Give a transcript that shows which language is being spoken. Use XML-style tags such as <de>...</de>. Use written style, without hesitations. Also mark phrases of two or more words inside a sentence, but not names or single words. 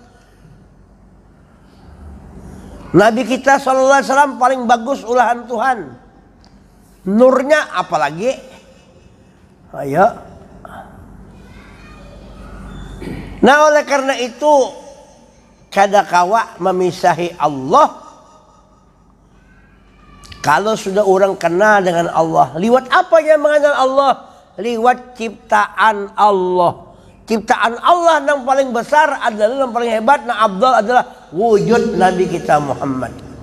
<bjn>Nabi kita SAW paling bagus ulahan Tuhan.</bjn> <id>Nurnya apalagi? Ayo.</id> <bjn>Nah, oleh karena itu kada kawa memisahi Allah. Kalau sudah orang kenal dengan Allah, liwat apa yang mengenal Allah? Liwat ciptaan Allah.</bjn> <id>Ciptaan Allah yang paling besar adalah yang paling hebat, yang abdal adalah wujud Nabi kita Muhammad.</id>